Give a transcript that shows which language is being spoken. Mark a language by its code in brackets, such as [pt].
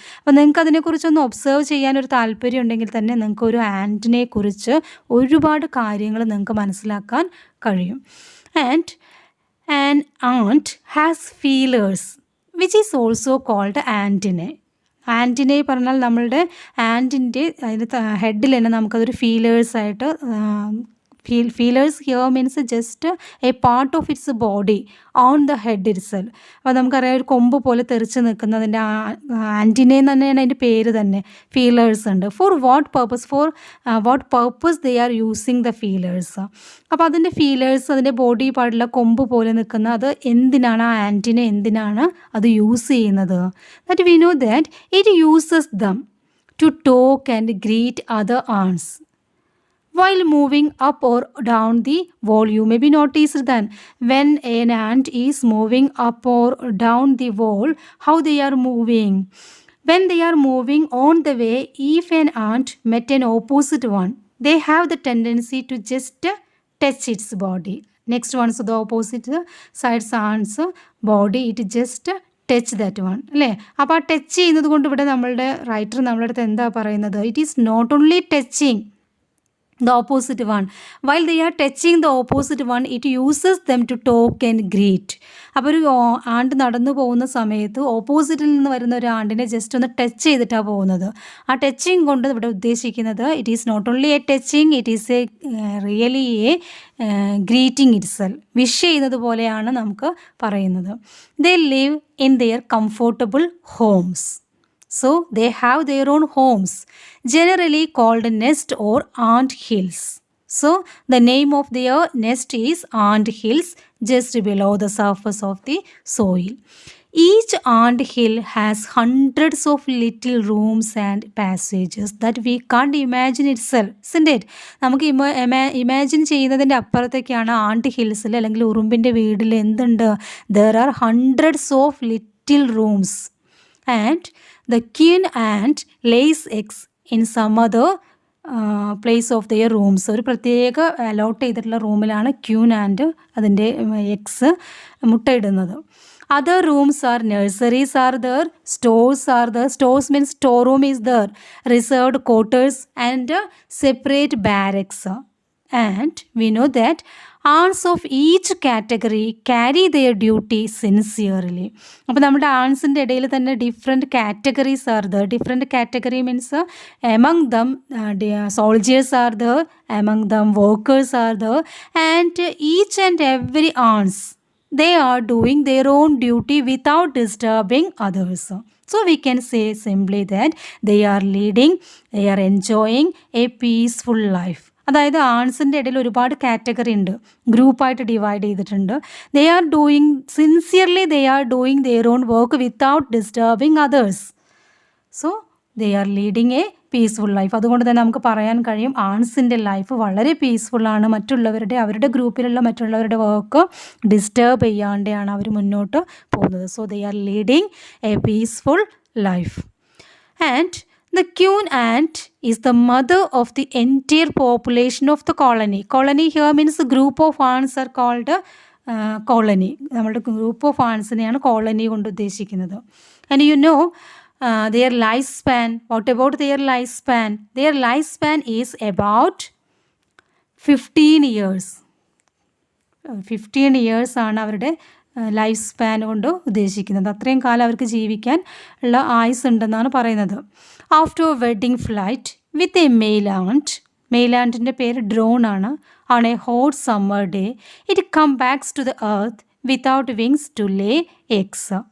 [ml] അപ്പോൾ നിങ്ങൾക്ക് അതിനെക്കുറിച്ചൊന്ന് ഒബ്സർവ് ചെയ്യാനൊരു താല്പര്യം ഉണ്ടെങ്കിൽ തന്നെ നിങ്ങൾക്ക് ഒരു ആൻറ്റിനെ കുറിച്ച് ഒരുപാട് കാര്യങ്ങൾ നിങ്ങൾക്ക് മനസ്സിലാക്കാൻ കഴിയും. [en] And an ant has feelers which is also called antennae. [ml] ആൻറ്റിനെ പറഞ്ഞാൽ നമ്മളുടെ ആൻറ്റിൻ്റെ അതിൻ്റെ ഹെഡിൽ തന്നെ നമുക്കതൊരു ഫീലേഴ്സായിട്ട് [en] Feelers here means just a part of its body on the head itself. [ml] അപ്പോൾ നമുക്കറിയാം ഒരു കൊമ്പ് പോലെ തെറിച്ച് നിൽക്കുന്നതിൻ്റെ ആൻറ്റിനെ തന്നെയാണ് അതിൻ്റെ പേര് തന്നെ. ഫീലേഴ്സ് ഉണ്ട്. [en] For what purpose they are using the feelers. [ml] അപ്പോൾ അതിൻ്റെ ഫീലേഴ്സ് അതിൻ്റെ ബോഡി പാർട്ടിലെ കൊമ്പ് പോലെ നിൽക്കുന്ന അത് എന്തിനാണ് ആ ആൻറ്റിനെ എന്തിനാണ് അത് യൂസ് ചെയ്യുന്നത്? [en] That we know that it uses them to talk and greet other ants. While moving up or down the wall, you may be noticed then when an ant is moving up or down the wall, how they are moving. When they are moving on the way, if an ant met an opposite one, they have the tendency to just touch its body. Next one, so the opposite sides ant's body, it just touch that one അല്ലേ. [ml] അപ്പോൾ ആ touch ചെയ്യുന്നത് കൊണ്ട് ഇവിടെ നമ്മളുടെ writer നമ്മളുടെ അടുത്ത് എന്താ പറയുന്നത്? [en] It is not only touching. the opposite one. While they are touching the opposite one, it uses them to talk and greet. [ml] അപ്പോൾ ഒരു ആണ്ട് നടന്നു പോകുന്ന സമയത്ത് ഓപ്പോസിറ്റിൽ നിന്ന് വരുന്ന ഒരു ആണ്ടിനെ ജസ്റ്റ് ഒന്ന് ടച്ച് ചെയ്തിട്ടാണ് പോകുന്നത്. ആ ടച്ചിങ് കൊണ്ട് ഇവിടെ ഉദ്ദേശിക്കുന്നത് [en] It is not only a touching, it is a really a greeting itself. [ml] Wish ചെയ്യുന്നത് പോലെയാണ് നമുക്ക് പറയുന്നത്. [en] They live in their comfortable homes. So they have their own homes, generally called nest or ant hills. So the name of their nest is ant hills, just below the surface of the soil. Each ant hill has hundreds of little rooms and passages that we can't imagine itself, isn't it? [ml] നമുക്ക് imagine ചെയ്യുന്നതിൻ്റെ അപ്പുറത്തേക്കാണ് ആണ്ട് ഹിൽസിൽ അല്ലെങ്കിൽ ഉറുമ്പിൻ്റെ വീട്ടിൽ എന്തുണ്ട്? [en] There are hundreds of little rooms. And the queen ant lays eggs in some other place of their rooms. [ml] ഒരു പ്രത്യേക allot ചെയ്തിട്ടുള്ള റൂമിലാണ് ക്യൂൻ ആൻഡ് അതിൻ്റെ eggs മുട്ടയിടുന്നത്. [en] Other rooms are nurseries are there, stores are there. Stores means storeroom is there, reserved quarters and separate barracks. And we know that ants of each category carry their duty sincerely. [ml] അപ്പോൾ നമ്മുടെ ആൺസിൻ്റെ ഇടയിൽ തന്നെ [en] Different categories are there. Different category means among them soldiers are there, among them workers are there, and each and every ants they are doing their own duty without disturbing others. So we can say simply that they are leading, they are enjoying a peaceful life. [ml] അതായത് ആൺസിൻ്റെ ഇടയിൽ ഒരുപാട് category ഉണ്ട്, ഗ്രൂപ്പായിട്ട് divide ചെയ്തിട്ടുണ്ട്. [en] They are doing sincerely, they are doing their own work without disturbing others. So they are leading a peaceful life. [ml] അതുകൊണ്ട് തന്നെ നമുക്ക് പറയാൻ കഴിയും ആൺസിൻ്റെ ലൈഫ് വളരെ പീസ്ഫുള്ളാണ്. അവരുടെ ഗ്രൂപ്പിലുള്ള മറ്റുള്ളവരുടെ വർക്ക് ഡിസ്റ്റർബ് ചെയ്യാണ്ടെയാണ് അവർ മുന്നോട്ട് പോകുന്നത്. [en] So they are leading a peaceful life. And the queen ant is the mother of the entire population of the colony. Colony here means a group of ants are called colony. [ml] നമ്മുടെ group of ആൻസിനെയാണ് colony കൊണ്ട് ഉദ്ദേശിക്കുന്നത്. [en] And you know their lifespan. What about their lifespan? Their lifespan is about 15 years. [ml] 15 years ആണ് അവരുടെ life span കൊണ്ട് ഉദ്ദേശിക്കുന്നത്. അത്രയും കാലം അവർക്ക് ജീവിക്കാൻ ഉള്ള ആയുസ് ഉണ്ടെന്നാണ് പറയുന്നത്. [en] after wedding flight with a male [ml] ആൻറ്റിൻ്റെ പേര് ഡ്രോൺ ആണ്. [en] On a hot summer day it come backs to the earth without wings to lay eggs.